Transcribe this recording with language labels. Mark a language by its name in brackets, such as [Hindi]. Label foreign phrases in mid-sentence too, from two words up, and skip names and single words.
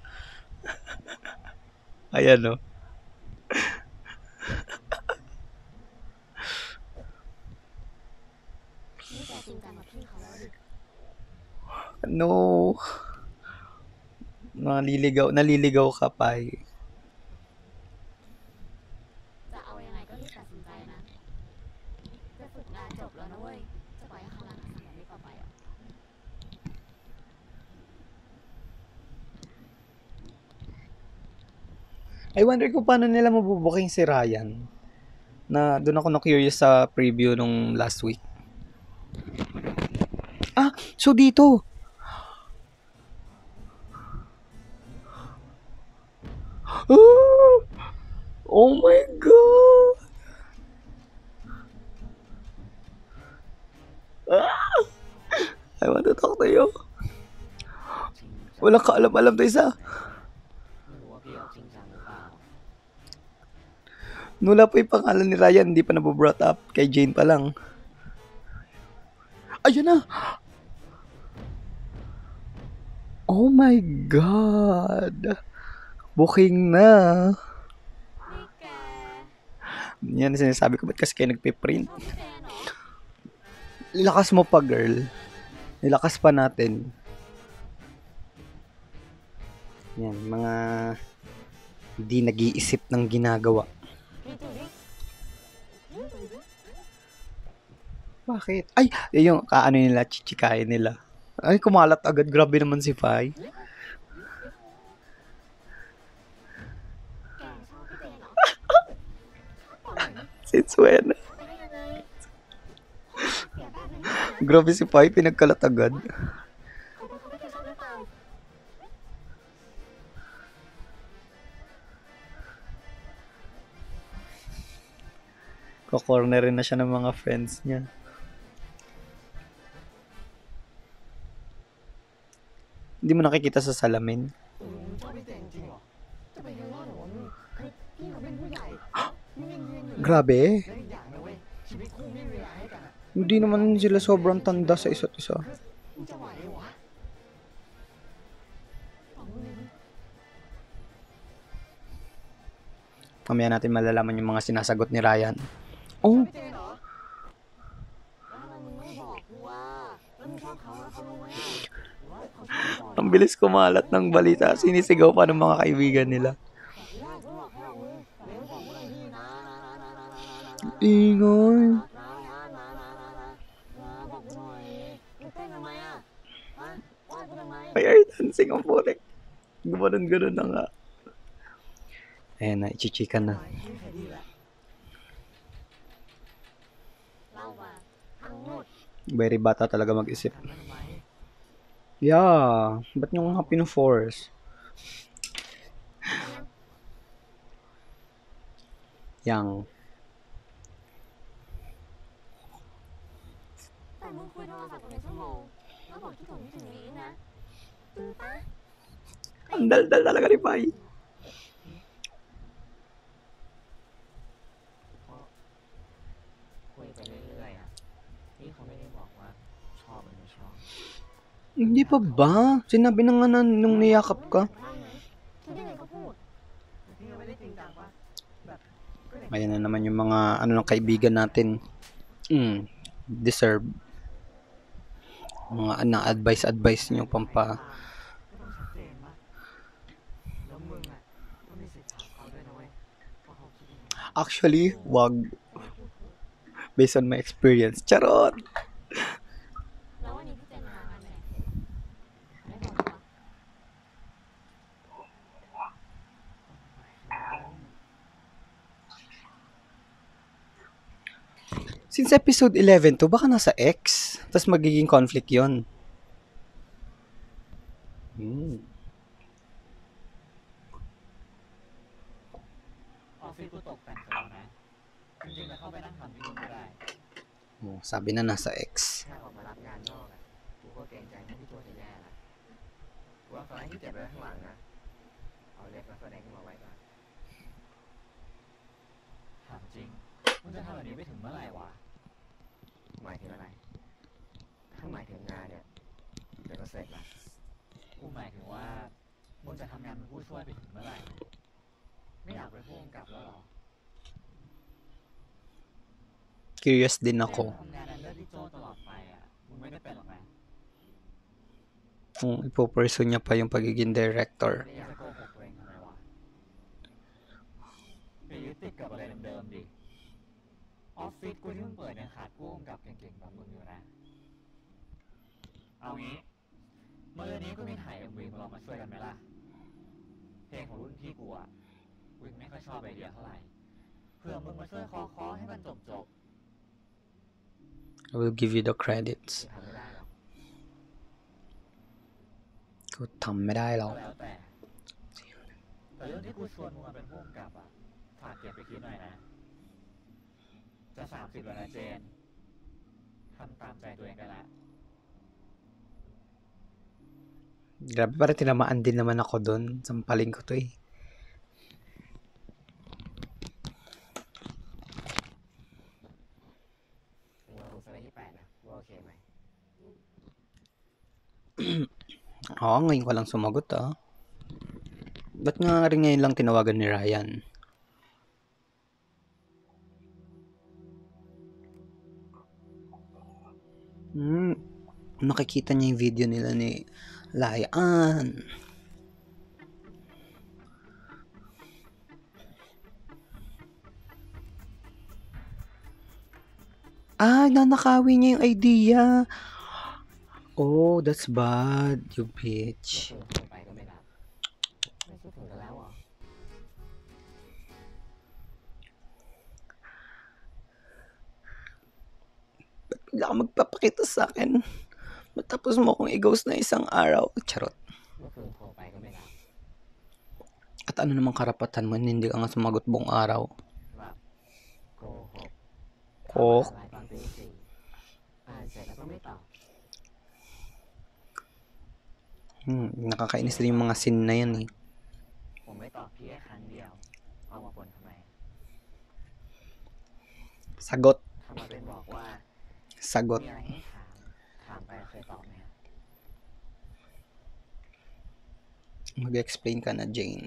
[Filipino] Ayan o. No. Naliligaw ka pa eh. [Thai] จะเอายังไงก็รีบตัดสินใจนะจะฝึกงานจบแล้วนะเว้ยจะปล่อยให้เขารักษาแบบนี้ต่อไปอ่ะ [English] I wonder [Filipino] kung paano nila mabubuking si Ryan. Na doon ako na-curious sa preview nung [English] last week. [Filipino] Ah, so dito. [English] Oh my God! I want to talk to you. [Filipino] Walang kaalam-alam to isa. [Thai] ไม่รู้ว่าพี่เอาจริงจังหรือเปล่า [Filipino] Nula pa yung pangalan ni Ryan, hindi pa nabobrought up. Kay Jane pa lang. Ayun na! [English] Oh my God! [Filipino] Booking na. [Thai] นี่แก [Filipino] Yan sinasabi ko, ba't kasi kayo nagpiprint? [Thai] ชอบพี่เจนเหรอ [Filipino] Lakas mo pa, girl. Nilakas pa natin. Yan, mga hindi nag-iisip ng ginagawa. Bakit? Ay, yung kaano nila, chichikain nila. Ay, kumalat agad. Grabe naman si Fai. [Thai] แกชอบพี่เจนเหรอ [English] Since when? [Thai] ไปได้ยังไงเสียแบบนั้นนะ [Filipino] Grabe si Fai, pinagkalat agad. [Thai] เขาบอกเขาไม่เคยชอบหรือเปล่า [Filipino] Ko-cornerin na siya ng mga friends niya. Hindi mo nakikita sa salamin. [Thai] ชอบพี่เจนจริงเหรอ จะไปยังรอดเหรอวะมึงคือพี่เขาเป็นผู้ใหญ่มึงยังยืนอยู่ [Filipino] Grabe. [Thai] แล้วอีกอย่างนะเว้ยชีวิตคู่ไม่มีเวลาให้กันอะ [Filipino] Hindi naman sila sobrang tanda sa isa't isa. [Thai] มึงจะไหวเหรอวะเอามึงเลย [Filipino] Mamaya natin malalaman yung mga sinasagot ni Ryan. Oh, [Thai] พี่เจนเหรอแล้วทำไมมึงไม่บอกกูว่าแล้วมึงชอบเขาแล้วเขารู้ไหมอะหรือว่าเขาชอบมึงก่อน [Filipino] ang bilis kumalat ng balita. Sinisigaw pa ng mga kaibigan nila. [Thai] ยากรู้หรอกให้เรามึงแต่ไม่บอกกูเลยพี่นะ [Filipino] Ingay. [Thai] บอกกูหน่อยมึงเต้นทำไมอะฮะว่ากูทำไม [Filipino] May air dancing ang putik. Gumanon-ganon na nga. Ayan na, ichichika na. [Thai] ไม่เคยดีแหละ เราอะทั้งหมด [Filipino] Very bata talaga mag-isip. [Thai] ทำไม [English] Yeah, [Filipino] ba't nyo nga pino-force? Yang. [Thai] แต่มึงคุยโทรศัพท์กันเป็นชั่วโมงแล้วบอกคิดถึงนี้นะจริงปะ [Filipino] Ang dal-dal talaga ni Pai. [Thai] คุยไปเรื่อยๆอ่ะพี่เขาไม่ได้บอกว่าชอบหรือไม่ชอบ [Filipino] Hindi pa ba? Sinabi na nga na nung niyakap ka. [Thai] บ้างนะคิดยังไงก็พูด พี่ก็ไม่ได้จริงจังปะแบบก็อย่าง [Filipino] Ayan na naman yung mga ano ng kaibigan natin. Deserve. Mga na-advice nyo pampa. [Thai] ก็ต้องชัดเจนปะแล้วมึงอ่ะก็มีสิทธิ์ถามเขาด้วยนะเว้ยว่าเขาคิดยังไง [Filipino] Actually, wag. [English] Based on my experience. Charot! [Thai] แล้ววันนี้พี่เจนมางานไหนไม่บอกว่า [English] Since episode 11 to, [Filipino] baka nasa X. Tapos magiging conflict yon. [Thai] ออฟฟิศกูตกแต่งเสร็จแล้วนะจริงๆจะเข้าไปนั่งทำที่นู่นก็ได้ [Filipino] Oh, sabi na nasa X. [Thai] ถ้าออกมารับงานนอกอ่ะกูก็เกรงใจนะพี่ตัวจะแย่ละกูเอาสไลด์ที่เก็บไว้ข้างหลังนะเอาเล็บมาแสดงขึ้นมาไว้ก่อนถามจริงมึงจะทำแบบนี้ไปถึงเมื่อไหร่วะหมายถึงอะไรถ้าหมายถึงงานเนี่ยเดี๋ยวก็เสร็จละหมายถึงว่ามึงจะทำงานเป็นผู้ช่วยไปถึงเมื่อไหร่ไม่อยากเป็นผู้กำกับแล้วหรอ [Filipino] Curious din [Thai] เจ [Filipino] ako [Thai] มทำงานเลือกที่โจตลอดไปอ่ะมึงไม่ได้เป็นหรอกนะ [Filipino] kung ipo-pursue niya pa yung pagiging [Thai] ไม่ [Filipino] director. [Thai] ได้อยากจะโกหกตัวเองทำไมวะไปยึดติดกับอะไรเดิมๆดิออฟฟิศกูที่มึงเปิดเนี่ยขาดผู้กำกับเก่งๆแบบมึงอยู่นะเอางี้เมื่อนี้ก็มีถ่าย MV มาลองมาช่วยกันไหมล่ะเพลงของรุ่นพี่กูอ่ะกูยังไม่ค่อยชอบไอเดียเท่าไหร่เผื่อมึงมาช่วยเคาะให้มันจบ [English] I will give you the credits. [Thai] ทำไม่ได้หรอก กูทำไม่ได้หร ก็ อก แล้วแต่เรื่องที่กูชวนมึงมาเป็นผู้กำกับอ่ะฝากเก็บไปคิดหน่อยนะจะ30แล้วนะเจนทำตามใจตัวเองกันละ [Filipino] Grabe, parang tinamaan din naman ako doon. Sampaling ko to eh. [Thai] เราสไลด์ที่8นะว่าโอเคไหม [Filipino] Oo, ngayon ko lang sumagot ah. Ba't nga rin ngayon lang tinawagan ni Ryan? Nakikita niya yung video nila ni Ryan. Nanakawi niya yung idea. Oh, that's bad, you bitch. [Thai] โทรไปก็ไม่รับไม่คิดถึงกันแล้วเหรอ [Filipino] Bigla ka magpapakita sa akin. Matapos mo akong i-ghost na isang araw. Charot. [Thai] เมื่อคืนโทรไปก็ไม่รับ [Filipino] At ano namang karapatan mo, hindi ka nga sumagot buong araw. [Thai] แบบโกหก Kok. ไลน์ตอนตี 4อ่านเสร็จแล้วก็ไม่ตอบ [Filipino] Nakakainis rin yung mga scene na yan eh. [Thai] ผมไม่ตอบพี่แค่ครั้งเดียวเอามาปนทำไม [Filipino] Sagot. [Thai] ทำมาเป็นบอกว่า [Filipino] Sagot. [Thai] มีอะไรให้ถามไปเคยตอบไหม [Filipino] Mag-explain ka na, Jane.